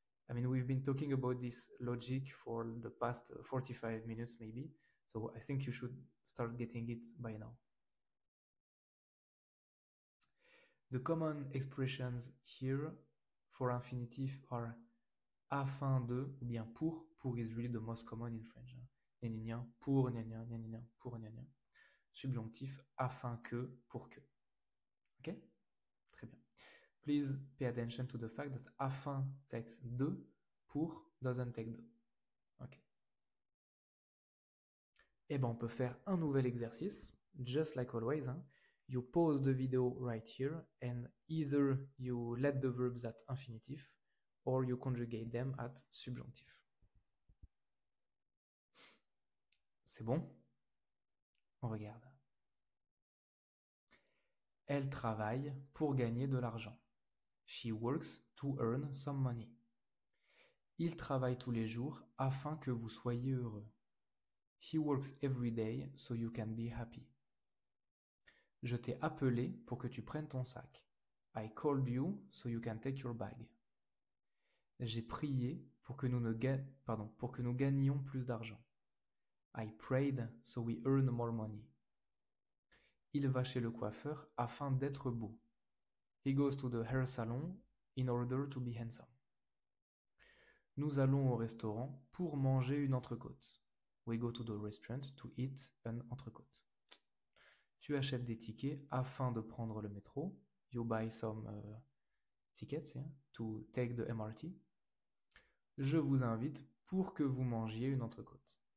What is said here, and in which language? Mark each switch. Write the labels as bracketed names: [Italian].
[English] I mean, we've been talking about this logic for the past 45 minutes maybe. So I think you should start getting it by now. The common expressions here for infinitive are afin de, [French] ou bien [English] pour. Pour is really the most common in French. Gna gna gna, pour gna gna, gna gna gna, pour gna gna. [French] Subjonctif, afin que, pour que. Ok? Très bien. [English] Please pay attention to the fact that afin takes de, pour doesn't take de. Ok. [French] Et ben on peut faire un nouvel exercice, [English] just like always. [French] Hein. [English] You pause the video right here and either you let the verbs at infinitive or you conjugate them at subjonctif. [French] C'est bon? On regarde. Elle travaille pour gagner de l'argent. [English] She works to earn some money. [French] Il travaille tous les jours afin que vous soyez heureux. [English] He works every day so you can be happy. [French] Je t'ai appelé pour que tu prennes ton sac. [English] I called you so you can take your bag. [French] J'ai prié pour que nous gagnions plus d'argent. [English] I prayed so we earn more money. [French] Il va chez le coiffeur afin d'être beau. [English] He goes to the hair salon in order to be handsome. [French] Nous allons au restaurant pour manger une entrecôte. [English] We go to the restaurant to eat an entrecôte. [French] Tu achètes des tickets afin de prendre le métro. [English] You buy some tickets to take the MRT. [French] Je vous invite pour que vous mangiez une entrecôte.